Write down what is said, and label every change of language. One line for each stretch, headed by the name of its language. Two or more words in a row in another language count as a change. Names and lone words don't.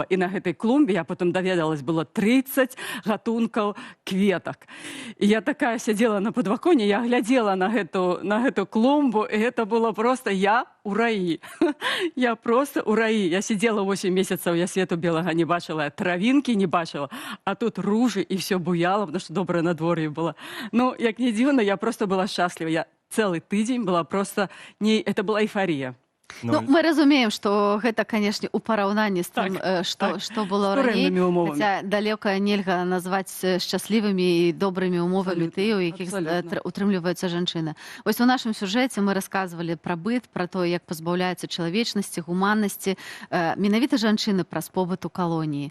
Belarusian: І на гэтай клумбе, я потым даведалась, было 30 гатункаў кветак. І я такая сядзела на падваконе, я глядзела на гэту клумбу, і гэта было просто я у раі. Я просто у раі. Я сидела 8 месяцаў, я свету белага не бачила, травинки не бачила, а тут ружи, і все буяло,
Russian: потому что доброе надвор'е было.
Belarusian: Як не дзіўна,
Russian: я просто была счастлива. Я целый тыдзень была просто... Это была эйфория.
Belarusian: Ну, мы разумеем, што гэта, канешне, у параўнанні з тым, што было раней, турэмнымі умовамі. хаця далёка нельга назваць шчаслівымі і добрымі умовамі тыя, у якіх утрымліваюцца жанчыны. Вось у нашым сюжэце мы расказвалі пра быт, пра тое, як пазбаўляюцца чалавечнасці, гуманнасці, менавіта жанчыны праз побыт у калоніі.